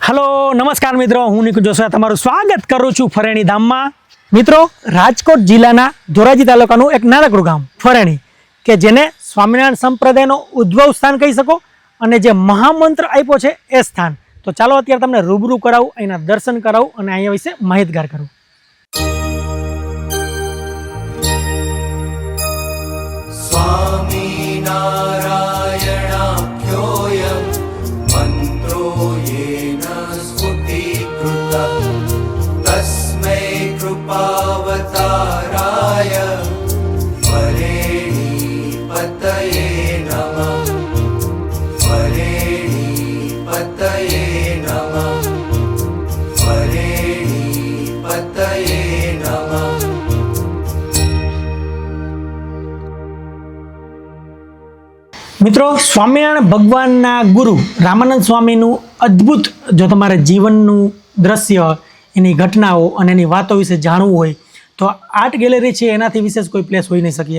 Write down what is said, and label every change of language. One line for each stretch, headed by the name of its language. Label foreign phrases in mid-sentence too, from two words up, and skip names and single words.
Gujarati: હલો નમસ્કાર મિત્રો, હું નિકુંજ જોશી તમારું સ્વાગત કરું છું ફરેણી ધામમાં. મિત્રો, રાજકોટ જિલ્લાના ધોરાજી તાલુકાનું એક નાનકડું ગામ ફરેણી કે જેને સ્વામિનારાયણ સંપ્રદાયનો ઉદ્ભવ સ્થાન કહી શકો અને જે મહામંત્ર આપ્યો છે એ સ્થાન. તો ચાલો અત્યારે તમને રૂબરૂ કરાવું, અહીંના દર્શન કરાવું અને અહીંયા વિશે માહિતગાર કરું.
Sanskrit: स्वामीनारायणाख्योऽयं मन्त्रो येन स्फुटीकृतः तस्मै कृपावताराय वरेणीपतये नमः. वरेणीपतये नमः. वरेणीपतये नमः.
Gujarati: મિત્રો, સ્વામિનારાયણ ભગવાનના ગુરુ રામાનંદ સ્વામીનું અદ્ભુત જો તમારે જીવનનું દ્રશ્ય, એની ઘટનાઓ અને એની વાતો વિશે જાણવું હોય તો આર્ટ ગેલેરી છે, એનાથી વિશેષ કોઈ પ્લેસ હોઈ નહીં શકીએ.